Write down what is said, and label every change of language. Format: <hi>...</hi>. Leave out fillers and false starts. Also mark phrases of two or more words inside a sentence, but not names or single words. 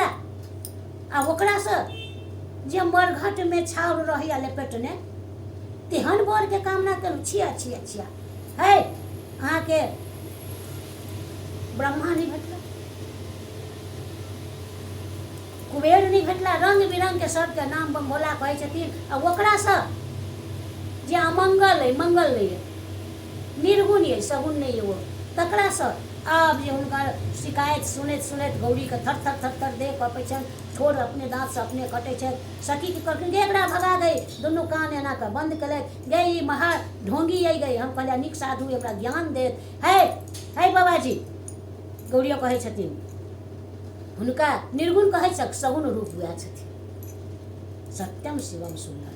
<mai>आ ओकरासँ जे मरघटमे छाउर रहैया लपेटने, तेहन बरके कामना करू। छिया छिया छिया है अहाँके ब्रह्मा नहीं भेटला, कुबेर नहीं भेटला, रंग बिरंग के सबके नाम बम भोला कहै छथिन। आ ओकरासँ जे अमंगल है, मंगल नहीं है, निर्गुण है, सगुण नहीं है, वो तकरासँ आब जे हुनकर शिकायत सुनैत सुनैत गौरीके थर थर थर थर देह कपै छनि, ठोर अपने दाँतसँ अपने कटै छथि। सखीके कहलखिन गे एकरा भगा गई, दुनू कान एना कऽ बंद केलथि। गे ई महा ढोंगी अइ गई, हम कहलिए नीक साधु एकरा ज्ञान देत। है बाबाजी, गौरियो कहै छथिन हुनका निर्गुण कहै छक, सगुण रूप वएह छथिन, सत्यम शिवम सुंदर।</mai>